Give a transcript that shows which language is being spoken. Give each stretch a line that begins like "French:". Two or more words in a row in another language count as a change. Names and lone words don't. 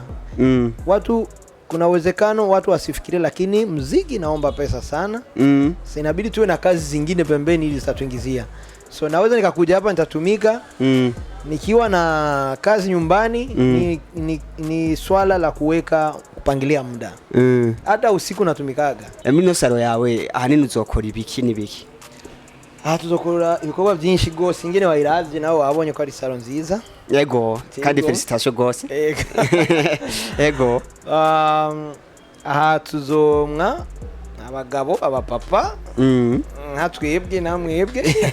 Swahili: Kuna uwezekano watu wasifikirie, lakini muziki inaomba pesa sana. Sasa inabidi tuwe na kazi zingine pembeni ili zitatuingizia. So naweza nikakuja hapa nitatumika. Nikiwa na kazi nyumbani, ni swala la kupangilia muda. Hata usiku natumikaga.
Rundi: Mino saro yawe ahanini uzokora ibiki n'ibiki? Tuzokora ibikorwa byinshi gose, ingene wayiravye nawe wabonye ko ari saro nziza. Yego, kandi felicitation gose. Yego. Tuzomwa abagabo, abapapa, twebwe namwebwe.